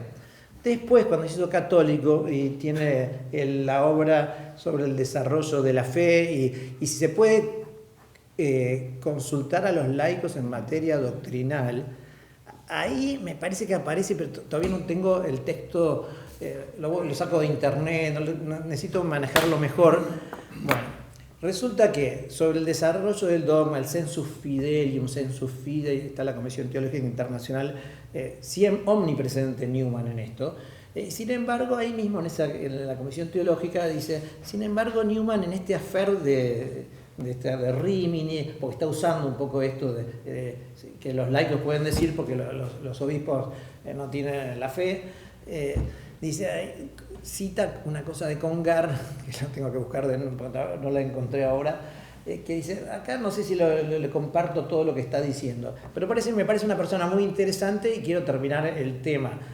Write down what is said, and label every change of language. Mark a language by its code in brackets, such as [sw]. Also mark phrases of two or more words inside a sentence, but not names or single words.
[es] Después, cuando se hizo católico y tiene la obra sobre el desarrollo de la fe, y si se puede consultar a los laicos en materia doctrinal, ahí me parece que aparece, pero todavía no tengo el texto, lo saco de internet, necesito manejarlo mejor. Bueno, resulta que sobre el desarrollo del dogma, el [la] sensus fidelium, sensus fidei, [es] está la Comisión Teológica Internacional, siempre omnipresente Newman en esto. Sin embargo, ahí mismo en la Comisión Teológica dice, sin embargo, Newman en este affair de Rimini, porque está usando un poco esto que los laicos pueden decir porque los obispos no tienen la fe, cita una cosa de Congar, que yo tengo que buscar, no la encontré ahora, que dice, acá no sé si le comparto todo lo que está diciendo, pero me parece una persona muy interesante y quiero terminar el tema.